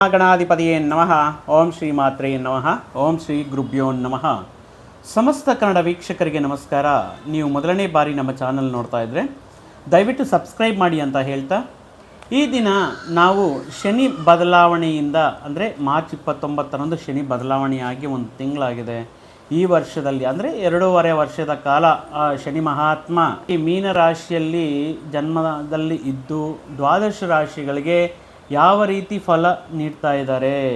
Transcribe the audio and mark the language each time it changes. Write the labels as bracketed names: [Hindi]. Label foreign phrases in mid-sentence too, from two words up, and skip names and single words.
[Sanskrit] ಗಣಾಧಿಪತಿಯೇ ನಮಃ. ಓಂ ಶ್ರೀ ಮಾತ್ರೇ ನಮಃ. ಓಂ ಶ್ರೀ ಗುರುಭ್ಯೋ ನಮಃ. [Kannada] ಸಮಸ್ತ ಕನ್ನಡ ವೀಕ್ಷಕರಿಗೆ ನಮಸ್ಕಾರ. ನೀವು ಮೊದಲನೇ ಬಾರಿ ನಮ್ಮ ಚಾನಲ್ ನೋಡ್ತಾ ಇದ್ದರೆ ದಯವಿಟ್ಟು ಸಬ್ಸ್ಕ್ರೈಬ್ ಮಾಡಿ ಅಂತ ಹೇಳ್ತಾ, ಈ ದಿನ ನಾವು ಶನಿ ಬದಲಾವಣೆಯಿಂದ ಅಂದರೆ ಮಾರ್ಚ್ 29ರಂದು ಶನಿ ಬದಲಾವಣೆಯಾಗಿ ಒಂದು ತಿಂಗಳಾಗಿದೆ. ಈ ವರ್ಷದಲ್ಲಿ ಅಂದರೆ 2.5 ವರ್ಷದ ಕಾಲ ಶನಿ ಮಹಾತ್ಮ ಈ ಮೀನ ರಾಶಿಯಲ್ಲಿ ಜನ್ಮದಲ್ಲಿ ಇದ್ದು ದ್ವಾದಶ ರಾಶಿಗಳಿಗೆ ಯಾವ ರೀತಿ ಫಲ ನೀಡ್ತಾ ಇದ್ದಾರೆ,